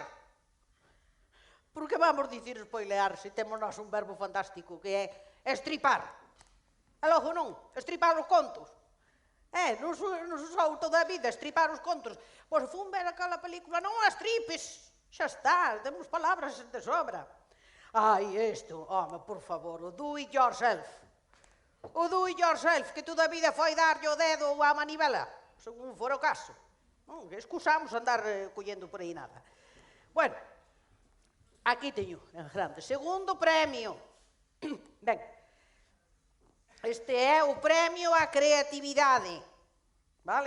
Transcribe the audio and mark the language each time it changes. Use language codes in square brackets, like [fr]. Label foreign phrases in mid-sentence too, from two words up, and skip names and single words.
[gl] Por que vamos dicir spoilear se temos nós un verbo fantástico que é estripar? E logo non, estripar os contos. Non sou toda a vida estripar os contos. Pois fun ver aquela película, non as tripes. Xa está, temos palabras de sobra. Ai, isto, home, por favor, o [en] do it yourself. [gl] O [en] do it yourself, [gl] que toda a vida foi darlle o dedo ou a manivela, según fora o caso. Non, excusamos andar collendo por aí nada. Bueno, aquí teño, en grande, segundo premio. Ben, este é o premio á creatividade, vale?